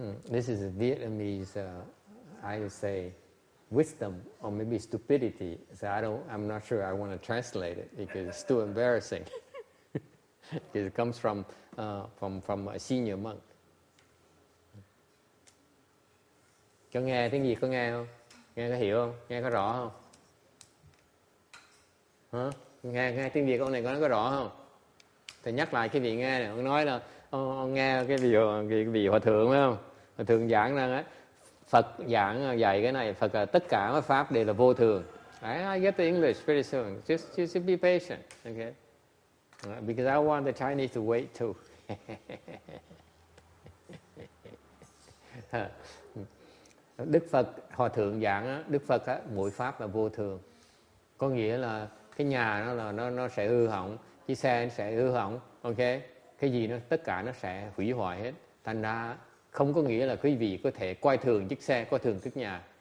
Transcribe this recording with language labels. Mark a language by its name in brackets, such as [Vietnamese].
[English] This is a Vietnamese, I would say, wisdom or maybe stupidity. So I'm not sure I want to translate it because it's too embarrassing. Because it comes from a senior monk. [Vietnamese] Cho nghe tiếng Việt có nghe không? Nghe có hiểu không? Nghe có rõ không? Hả? Nghe tiếng Việt ông này có rõ không? Thầy nhắc lại cái vị nghe này, ông nói là ông nghe cái vị hòa thượng phải không? Hòa thượng giảng rằng á, Phật giảng dạy cái này, Phật là tất cả các pháp đều là vô thường. [English] I get the English pretty soon. Just be patient, okay? Because I want the Chinese to wait too. [Vietnamese] Đức Phật hòa thượng giảng á, Đức Phật á, mỗi pháp là vô thường. Có nghĩa là cái nhà nó sẽ hư hỏng, chiếc xe nó sẽ hư hỏng, ok? Cái gì tất cả nó sẽ hủy hoại hết. Thành ra không có nghĩa là quý vị có thể coi thường chiếc xe, coi thường chiếc nhà.